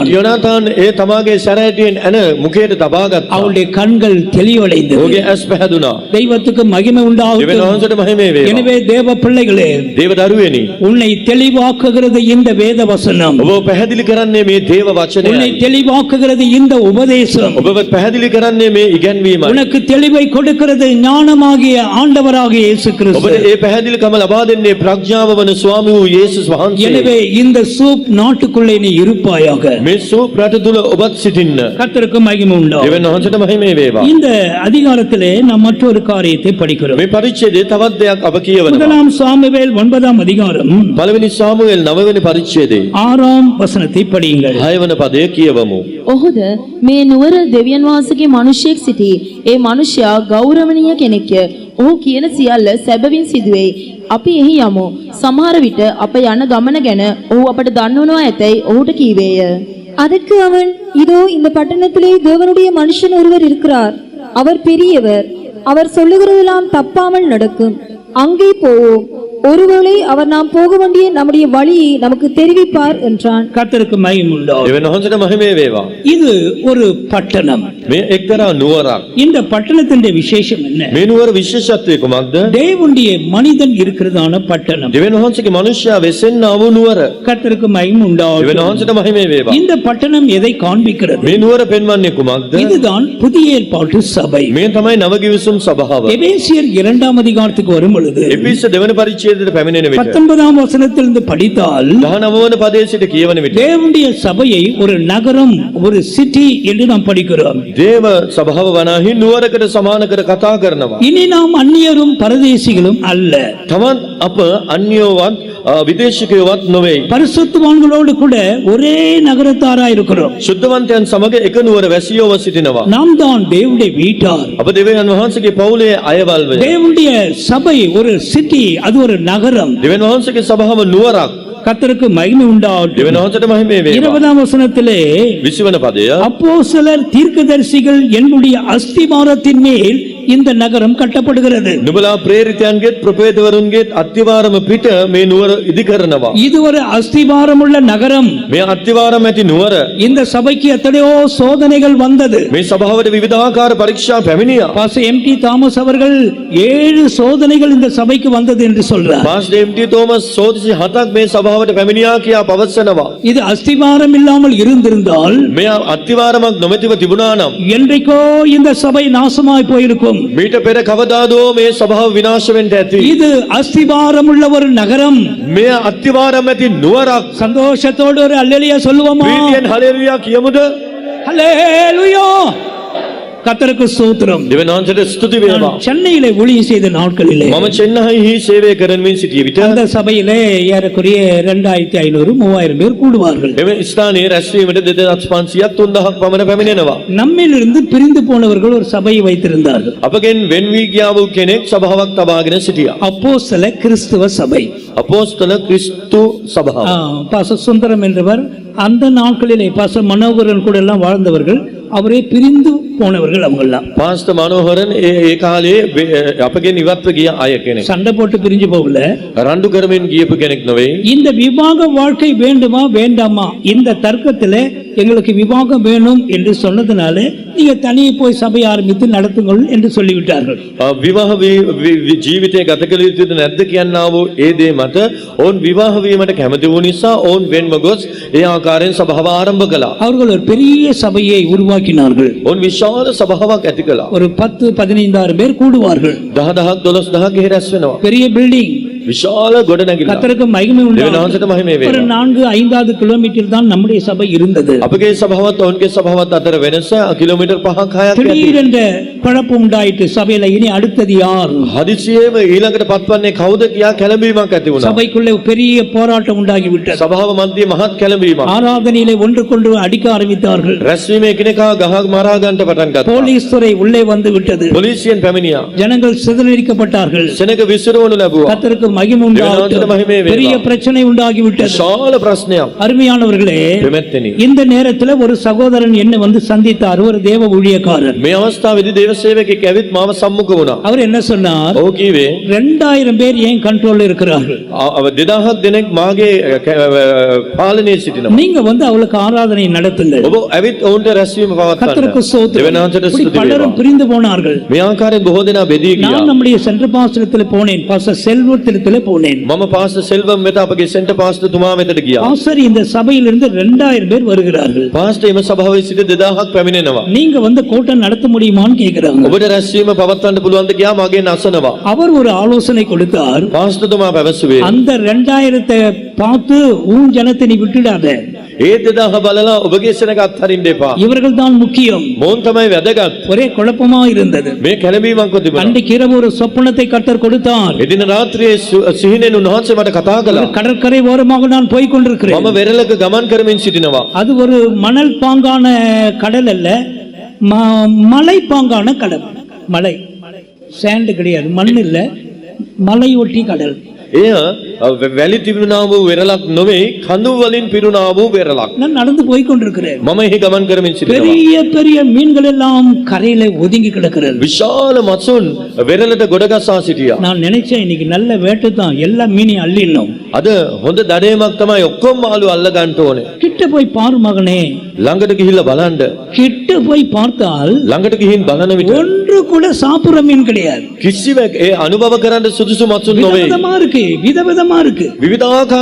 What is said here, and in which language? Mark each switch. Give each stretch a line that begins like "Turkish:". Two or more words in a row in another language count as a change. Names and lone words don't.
Sinhala: යොනාතාන් ඒ තමාගේ සැරෑටියෙන් එන මුකේට තබා ගත්තා.
Tamil: அவளுடைய கண்கள் தெளிவடைந்தது.
Sinhala: ඔහුගේ ඇස් පැහැදුනා.
Tamil: தெய்வத்துக்கு மகிமை
Sinhala: දෙවියන්
Tamil: உண்டாகட்டும்.
Sinhala: වහන්සේට මහිමේ වේවා.
Tamil: எனவே தேவ பிள்ளைகளே,
Sinhala: දේව දරුවනි,
Tamil: உன்னை தெளிவாக்குகிறது இந்த வேத வசனம்.
Sinhala: ඔබ පැහැදිලි කරන්නේ මේ දේව
Tamil: உன்னை
Sinhala: වචනයයි.
Tamil: தெளிவாக்குகிறது இந்த உபதேசம்.
Sinhala: ඔබව පැහැදිලி කරන්නේ මේ ඉගැන්වීමයි.
Tamil: உனக்கு தெளிவை கொடுக்கிறது ஞானமாகிய ஆண்டவராகிய இயேசு கிறிஸ்து.
Sinhala: ඔබට ඒ පැහැදිලිකම ලබා දෙන්නේ ප්‍රඥාව වන ස්වාමී වූ යේසුස් වහන්සේ.
Tamil: எனவே இந்த சூப் நாட்டுக்குள்ளே நீ இருப்பாயாக.
Sinhala: මේ සූප් රට තුල ඔබත් සිටින්න.
Tamil: கர்த்தருக்கு மகிமை உண்டாகட்டும்.
Sinhala: දෙවියන් වහන්සේට මහිමේ වේවා.
Tamil: இந்த அதிகாரத்திலே நாம் மற்றொரு ஒரு காரியத்தை படிக்கிறோம்.
Sinhala: මේ පරිච්ඡේදයේ තවත් දෙයක් අප කියවනවා.
Tamil: முதலாம் சாமுவேல் 9ஆம் அதிகாரம்
Sinhala: පළවෙනි සාමුවෙල් 9 වෙනි පරිච්ඡේදයේ
Tamil: 6ஆம் වசனத்தை படியுங்கள்.
Sinhala: 6 වන පදය කියවමු. ඔහුද මේ නුවර දෙවියන් වහන්සේගේ මිනිසෙක් සිටි. ඒ මිනිසයා ගෞරවණීය කෙනෙක්ය. ඔහු කියන සියල්ල සැබවින් සිදුවේ. අපි එහි යමු. සමහර විට අප යන ගමන ගැන ඔහු අපට දන්වනවා ඇතැයි ඔහුට කීවේය.
Tamil: அதற்கு அவன், இதோ இந்த பட்டணத்திலே தேவனுடைய மனுஷன் ஒருவர் இருக்கிறார். அவர் பெரியவர். அவர் சொல்லுகிறதெல்லாம் தப்பாமல் நடக்கும். அங்கே போவோம். ஒருவேளை அவர் நாம் போக வேண்டிய நம்முடைய வழியை நமக்கு தெரிவிப்பார் என்றான். கர்த்தருக்கு மகிமை உண்டாவதாக.
Sinhala: දෙවියන් වහන්සේට මහිමේ වේවා.
Tamil: இது ஒரு பட்டணம்.
Sinhala: මේ එක්තරා නුවරක්.
Tamil: இந்த பட்டணத்தின் விசேஷம் என்ன?
Sinhala: මේ නුවර විශේෂත්වය කුමක්ද?
Tamil: தேவனுடைய மனிதன் இருக்கிறதான பட்டணம்.
Sinhala: දෙවියන් වහන්සේගේ මනුෂ්‍යයා වෙසෙන්නා වූ නුවර.
Tamil: கர்த்தருக்கு மகிமை
Sinhala: දෙවියන්
Tamil: உண்டாவதாக.
Sinhala: වහන්සේට මහිමේ වේවා.
Tamil: இந்த பட்டணம் எதை காண்பிக்கிறது?
Sinhala: මේ නුවර පෙන්වන්නේ කුමක්ද?
Tamil: இதுதான் புதிய ஏற்பாட்டு சபை.
Sinhala: මේ තමයි නවගිවිසුම් සභාව.
Tamil: எபேசியர் 2ஆம் அதிகாரத்துக்கு வரும் பொழுது
Sinhala: එපිස දෙවන පරිච්ඡේදයට පැමිණෙන විට
Tamil: 19ஆம் வசனத்திலிருந்து படித்தால்
Sinhala: 19 වන පදයේ සිට කියවන විට
Tamil: தேவனுடைய சபையை ஒரு நகரம், ஒரு சிட்டி என்று நாம் படிக்கிறோம்.
Sinhala: දේව සභාව වනාහි නුවරකට සමාන කර කතා කරනවා.
Tamil: இனி நாம் அந்நியரும் பரதேசிகளும் அல்ல.
Sinhala: තමන් අප අන්‍යෝවත් විදේශිකයෝවත් නොවේ.
Tamil: பரிசுத்தவான்களோடு கூட ஒரே நகரத்தாரா இருக்கிறோம்.
Sinhala: ශුද්ධවන්තයන් සමග එක නුවර වැසියෝව සිටිනවා.
Tamil: நாம் தான் தேவனுடைய வீட்டார்.
Sinhala: අප දෙවියන් වහන්සේගේ පවුලේ අයවල් වේ.
Tamil: தேவனுடைய சபை ஒரு சிட்டி, அது ஒரு நகரம்.
Sinhala: දෙවියන් වහන්සේගේ සභාව නුවරක්.
Tamil: கர்த்தருக்கு மகிமை உண்டாவதாக.
Sinhala: දෙවියන් වහන්සේට මහිමේ වේවා.
Tamil: 20ஆம் வசனத்திலே
Sinhala: 20 වන පදය
Tamil: அப்போஸ்தலர் தீர்க்கதரிசிகள் என்னுடைய அஸ்திபாரத்தின் மேல் இந்த நகரம் கட்டப்படுகிறது.
Sinhala: නුඹලා ප්‍රේරිතයන්ගේ ප්‍රපේතවරුන්ගේ අත්තිවාරම පිට මේ නුවර ඉදි කරනවා.
Tamil: இது ஒரு அஸ்திபாரமுள்ள நகரம்.
Sinhala: මේ අත්තිවාරම ඇති නුවර
Tamil: இந்த சபைக்கு எத்தனையோ சோதனைகள் வந்தது.
Sinhala: මේ සභාවට විවිධාකාර පරීක්ෂා පැමිණියා.
Tamil: பாஸ்டர் எம்.டி. தாமஸ் அவர்கள் 7 சோதனைகள் இந்த சபைக்கு வந்தது என்று சொல்றார்.
Sinhala: පාස්ටර් එම්.ටී. තෝමස් සෝදිසි 7ක් මේ සභාවට පැමිණියා කියා පවසනවා.
Tamil: இது அஸ்திபாரம் இல்லாமல் இருந்திருந்தால்
Sinhala: මේ අත්තිවාරමක් නොමැතිව තිබුණා නම්
Tamil: என்றைக்கோ இந்த சபை நாசமாய் போயிருக்கும்.
Sinhala: මීට පෙර කවදාදෝ මේ සභාව විනාශ වෙන්න ඇති.
Tamil: இது அஸ்திபாரமுள்ள ஒரு நகரம்.
Sinhala: මේ අත්තිවාරම ඇති නුවරක්.
Tamil: சந்தோஷத்தோடு ஒரு அல்லேலூயா சொல்லுவோமா?
Sinhala: ප්‍රීතියෙන් හලෙලුයා කියමුද?
Tamil: அல்லேலூயா. கர்த்தருக்கு ஸ்தோத்திரம்.
Sinhala: දෙවියන් වහන්සේට ස්තුති වේවා.
Tamil: நான் சென்னையிலே ஊழியம் செய்த நாட்களிலே
Sinhala: මම චෙන්නයිහි සේවය කරමින් සිටිය විට
Tamil: அந்த சபையிலே ஏறக்குறைய 2500 3000 பேர் கூடுவார்கள்.
Sinhala: එම ස්ථානයේ රැස්වීමට 2500ක් 3000ක් පමණ පැමිණෙනවා.
Tamil: நம்மிலிருந்து பிரிந்து போனவர்கள் ஒரு சபையை வைத்திருந்தார்கள்.
Sinhala: අපගෙන් වෙන් වී ගියා වූ කෙනෙක් සභාවක් තබාගෙන සිටියා.
Tamil: அப்போஸ்தல கிறிஸ்துவ சபை.
Sinhala: අපෝස්තල ක්‍රිස්තු සභාව.
Tamil: பாஸ்டர் சுந்தரம் என்றவர் அந்த நாட்களிலே பாஸ்டர் மனோகரன் கூட எல்லாம் வாழ்ந்தவர்கள், அவரே பிரிந்து போனவர்கள் அவங்கெல்லாம்.
Sinhala: පාස්ටර් මනෝහරන් ඒ කාලේ අපගෙන් ඉවත්ව ගිය අය කෙනෙක්.
Tamil: சண்டை போட்டு பிரிஞ்சு போகல.
Sinhala: රණ්ඩු කරමින් ගියපු කෙනෙක් නොවේ.
Tamil: இந்த விவாக வாழ்க்கை வேண்டுமா வேண்டாமா, இந்த தர்க்கத்திலே எங்களுக்கு விவாகம் வேணும் என்று சொன்னதுனால நீங்க தனியே போய் சபை ஆரம்பித்து நடத்துங்கள் என்று சொல்லிவிட்டார்கள்.
Sinhala: විවාහ ජීවිතය ගත කළ යුතුද නැද්ද කියනා වූ ඒ දේ මත ඔවුන් විවාහ වීමට කැමති වූ නිසා ඔවුන් වෙන්ව ගොස් ඒ ආකාරයෙන් සභාව ආරම්භ කළා.
Tamil: அவர்கள் ஒரு பெரிய சபையை உருவாக்கினார்கள்.
Sinhala: ඔවුන් විශාල සභාවක් ඇති කළා.
Tamil: ஒரு 10-15 பேர் கூடுவார்கள்.
Sinhala: 10000ක් 12000ක් ගෙහෙ රැස් වෙනවා.
Tamil: பெரிய பில்டிங்.
Sinhala: විශාල ගොඩනැගිල්ල.
Tamil: கர்த்தருக்கு மகிமை
Sinhala: දෙවියන්
Tamil: உண்டாவதாக.
Sinhala: වහන්සේට මහිමේ
Tamil: ஒரு
Sinhala: වේවා.
Tamil: 4-5 கிலோமீட்டர் தான் நம்முடைய சபை இருந்தது.
Sinhala: අපගේ සභාවත් ඔවුන්ගේ සභාවත් අතර වෙනස කිලෝමීටර් 5ක් 6ක් ඇති.
Tamil: திடீரென்ற குழப்பம் உண்டாயிட்டு சபையில இனி அடுத்தது யார்?
Sinhala: හදිසියෙම ඊළඟට පත්වන්නේ කවුද කියා කැළඹීමක් ඇති වුණා.
Tamil: சபைக்குள்ளே பெரிய போராட்டம் உண்டாகி விட்டது.
Sinhala: සභාව මන්දියේ මහත් කැළඹීමක්.
Tamil: ஆராதனையிலே ஒன்றுக்கொன்று அடிக்க ஆரம்பித்தார்கள்.
Sinhala: රැස්වීම එකිනෙකා ගහ මරා ගන්නට පටන් ගත්තා.
Tamil: போலீஸ் துறை உள்ளே வந்து விட்டது.
Sinhala: පොලිසියෙන් පැමිණියා.
Tamil: ஜனங்கள் சிதறடிக்கப்பட்டார்கள்.
Sinhala: සෙනඟ විසිරවනු ලැබුවා.
Tamil: கர்த்தருக்கு மகிமை உண்டாகட்டும். பெரிய பிரச்சனை உண்டாகி விட்டது.
Sinhala: විශාල ප්‍රශ්නයක්.
Tamil: அருமையானவர்களே,
Sinhala: දෙමැත්තනි.
Tamil: இந்த நேரத்தில் ஒரு சகோதரன் என்னை வந்து சந்தித்தார், ஒரு தேவ ஊழியக்காரர்.
Sinhala: මේ අවස්ථාවේදී දේව සේවකෙක් ඇවිත් මාව සම්මුඛ වුණා.
Tamil: அவர் என்ன சொன்னார்?
Sinhala: ඔහු කීවේ
Tamil: 2000 பேர் ஏன் கண்ட்ரோல்ல இருக்கிறார்கள்?
Sinhala: 2000ක් දෙනෙක් මාගේ පාලනයේ සිටිනවා.
Tamil: நீங்க வந்து அவளுக்கு ஆராதனை நடத்துங்கள்.
Sinhala: ඔබ ඇවිත් ඔවුන්ට රැස්වීම
Tamil: கர்த்தருக்கு
Sinhala: පවත්වන්න.
Tamil: ஸ்தோத்திரம்.
Sinhala: දෙවියන් වහන්සේට
Tamil: இப்படி
Sinhala: ස්තුති
Tamil: பலரும்
Sinhala: වේවා.
Tamil: பிரிந்து போனார்கள்.
Sinhala: මේ ආකාරයෙන් බොහෝ දෙනා බෙදී ගියා.
Tamil: நான் நம்முடைய சென்ட்ரல் பாஸ்டரத்தில் போனேன், பாஸ்டர் செல்வத்திடத்தில் போனேன்.
Sinhala: මම පාස්ටර් සෙල්වම් වෙත අපගේ සෙන්ටර් පාස්ටර් තුමා වෙතට ගියා.
Tamil: பாஸ்டர், இந்த சபையிலிருந்து 2000 பேர் வருகிறார்கள்.
Sinhala: පාස්ටර් එම සභාවේ සිට 2000ක් පැමිණෙනවා.
Tamil: நீங்க வந்து கூட்டம் நடத்த முடியுமான்னு கேக்குறாங்க.
Sinhala: ඔබට රැස්වීම පවත්වන්න පුළුවන්ද කියා මගෙන් අසනවා.
Tamil: அவர் ஒரு ஆலோசனை கொடுத்தார்.
Sinhala: පාස්ටර් තුමා පැවසුවේ
Tamil: அந்த 2000 பார்த்து உன் ஜனத்தை நீ விட்டுடாத.
Sinhala: ඒ 2000 බලලා ඔබගේ සෙනග අත්හරින්න එපා.
Tamil: இவர்கள் தான் முக்கியம்.
Sinhala: මොවුන් තමයි වැදගත්.
Tamil: ஒரே குழப்பமா இருந்தது.
Sinhala: මේ කැළඹීමක් තිබුණා.
Tamil: அன்றைக்கு இரவு ஒரு சொப்பனத்தை கர்த்தர் கொடுத்தார்.
Sinhala: එදින රාත්‍රියේ සිහිනෙන් උන්වහන්සේ මට කතා කළා.
Tamil: கடற்கரை ஓரமாக நான் போய் கொண்டிருக்கிறேன்.
Sinhala: මම වෙරළක ගමන් කරමින් සිටිනවා.
Tamil: அது ஒரு மணல் பாங்கான கடல் அல்ல, மலை பாங்கான கடல். மலை, சாண்ட் கிடையாது, மண் இல்ல, மலை ஒட்டி கடல்.
Sinhala: එය වැලි තිබුණා වූ වෙරළක් නොවේ, කඳු වලින් පිරුණා වූ වෙරළක්.
Tamil: நான் நடந்து போய் கொண்டிருக்கிறேன்.
Sinhala: මම එහි ගමන් කරමින් සිටිනවා.
Tamil: பெரிய பெரிய மீன்கள் எல்லாம் கரையில ஒதுங்கி கிடக்கிறது.
Sinhala: විශාල මසුන් වෙරළට ගොඩගසා සිටියා.
Tamil: நான் நினைச்சேன் இன்னைக்கு நல்ல வேட்டை தான், எல்லா மீனையும் அள்ளிடணும்.
Sinhala: අද හොඳ දඩයමක් තමයි ඔක්කොම මාළු අල්ල ගන්න ඕනේ.
Tamil: கிட்ட போய் பாரு மகனே.
Sinhala: ළඟට ගිහිල්ලා බලන්න.
Tamil: கிட்ட போய் பார்த்தால்
Sinhala: ළඟට ගිහින් බලන විට
Tamil: ஒன்று கூட சாப்பிடுற மீன் கிடையாது.
Sinhala: කිසිවක් ඒ අනුභව කරන්න සුදුසු මසුන් නොවේ.
Tamil: விதவிதமா இருக்கு, விதவிதமா இருக்கு.
Sinhala: විවිධාකාර